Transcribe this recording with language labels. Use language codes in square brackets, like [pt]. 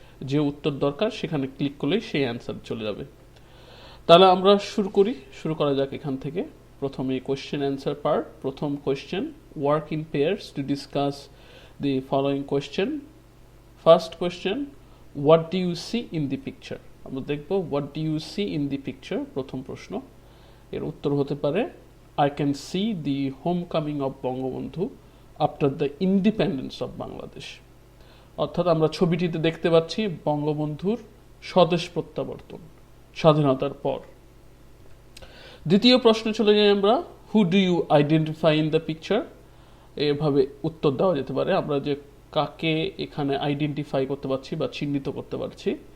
[bn] যে উত্তর দরকার সেখানে ক্লিক করলেই সেই অ্যান্সার চলে যাবে। তাহলে আমরা শুরু করা যাক এখান থেকে। প্রথমে কোয়েশ্চেন অ্যান্সার পার্ট। প্রথম question, [en] Work in pairs to discuss the following question. First question, what do you see in the picture. [bn] আমরা দেখব [en] What do you see in the picture. [bn] প্রথম প্রশ্ন, এর উত্তর হতে পারে [en] I can see the homecoming of Bangabandhu after the independence of Bangladesh। [bn] অর্থাৎ আমরা ছবিটিতে দেখতে পাচ্ছি বঙ্গবন্ধুর স্বদেশ প্রত্যাবর্তন স্বাধীনতার পর। দ্বিতীয় প্রশ্নে চলে যাই আমরা, [en] Who do you identify in the picture. [bn] এভাবে উত্তর দেওয়া যেতে পারে, আমরা যে কাকে এখানে আইডেন্টিফাই করতে পারছি বা চিহ্নিত করতে পারছি।